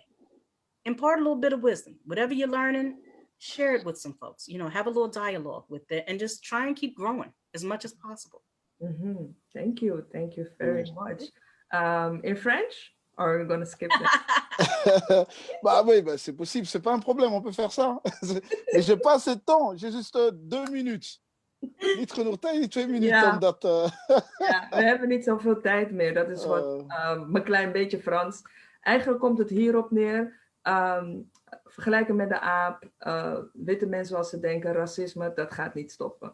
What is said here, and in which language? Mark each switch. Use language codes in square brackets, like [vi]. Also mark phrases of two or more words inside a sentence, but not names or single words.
[en] Impart a little bit of wisdom. Whatever you're learning, share it with some folks. You know, have a little dialogue with it and just try and keep growing as much as possible. Thank you very much. In French, or are we going to skip that? [fr] Bah oui, bah c'est possible, c'est pas un problème, on peut faire ça. Mais j'ai pas assez de temps, j'ai juste 2 minutes. [nl] Niet genoeg tijd, 2 minuten om dat... Ja, we hebben niet zoveel tijd meer. Dat is wat mijn klein beetje Frans. Eigenlijk komt het hierop neer. Vergelijken met de aap. Witte mensen zoals ze denken, racisme, dat gaat niet stoppen.